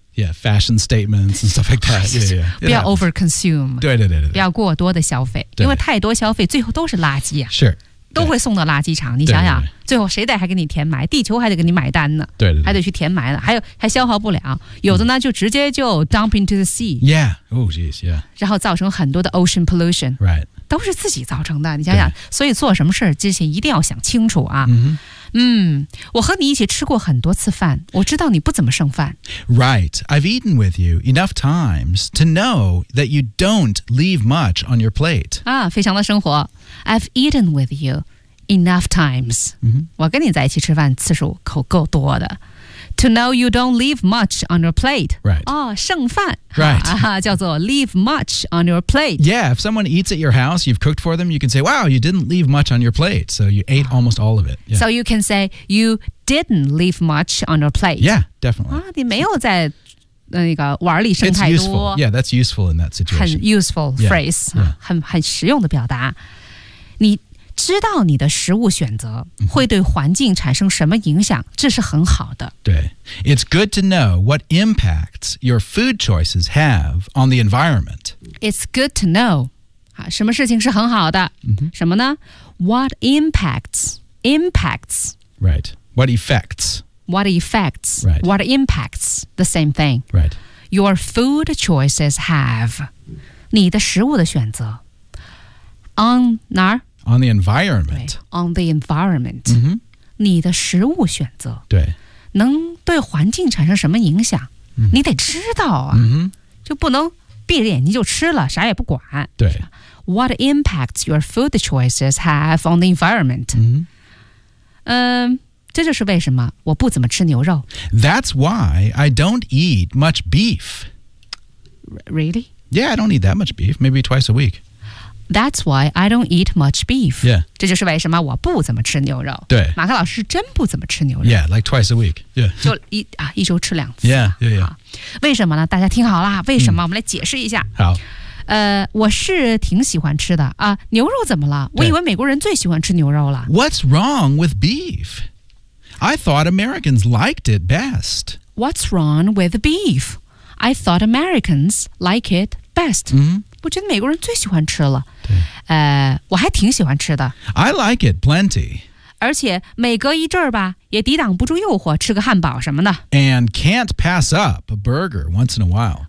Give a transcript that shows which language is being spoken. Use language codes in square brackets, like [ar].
[en] Yeah, fashion statements and stuff like that yeah, yeah, yeah. [zh] 不要 [en] over consume [zh] 对对对对不要过多的消费因为太多消费最后都是垃圾、 [en] Sure [zh] 都会送到垃圾场你想想对对对最后谁得还给你填埋地球还得给你买单呢对对对还得去填埋了 还消耗不了有的呢就直接就 [en] dump into the sea Yeah, oh geez, yeah [zh] 然后造成很多的 ocean pollution [en] Right [zh] 都是自己造成的你想想所以做什么事之前一定要想清楚啊我和你一起吃过很多次饭我知道你不怎么剩饭 [en] Right, I've eaten with you enough times to know that you don't leave much on your plate 啊， [zh] 非常的生活 [en] I've eaten with you enough times、 [zh] 我跟你在一起吃饭次数可够多的 [en] To know you don't leave much on your plate Right [zh] 哦，剩饭 [en] Right、 [zh] 叫做 [en] leave much on your plate Yeah, if someone eats at your house, you've cooked for them, you can say, wow, you didn't leave much on your plate So you ate almost all of it、 So you can say, you didn't leave much on your plate Yeah, definitely、 [zh] 你没有在那个碗里剩太多 [en] It's useful, yeah, that's useful in that situation [zh] 很 [en] useful phrase yeah, yeah.、 [zh] 很实用的表达你知道你的食物选择会对环境产生什么影响，这是很好的。 [en] 对 ，It's good to know what impacts your food choices have on the environment. It's good to know， [zh] 啊，什么事情是很好的？什么呢 ？ [en] What impacts? Right. What effects? What effects? Right. What impacts? The same thing. Right. Your food choices have [zh] 你的食物的选择 [en] on [zh] 哪儿？ [en] On the environment. Right, on the environment. [zh] 你的食物选择。对。能对环境产生什么影响、嗯、你得知道啊、嗯、就不能闭着眼睛就吃了啥也不管对 [en] What impacts your food choices have on the environment? 嗯、 [zh] 这就是为什么我不怎么吃牛肉 [en] That's why I don't eat much beef Really? Yeah, I don't eat that much beef, maybe twice a week That's why I don't eat much beef. Yeah. [zh] 这就是为什么我不怎么吃牛肉。对。马克老师真不怎么吃牛肉。 [en] Yeah, like twice a week. Yeah. [zh] 就一,啊,一周吃两次。 [en] Yeah, yeah, yeah. [zh] 为什么呢?大家听好了,为什么?我们来解释一下。好。我是挺喜欢吃的。啊,牛肉怎么了?我以为美国人最喜欢吃牛肉了。 [en] What's wrong with beef? I thought Americans liked it best. What's wrong with beef? I thought Americans like it best. Mm-hmm. [zh] 我觉得美国人最喜欢吃了，我还挺喜欢吃的。 [en] I like it plenty. [zh] 而且每隔一阵儿吧，也抵挡不住诱惑，吃个汉堡什么的。 [en] And can't pass up a burger once in a while.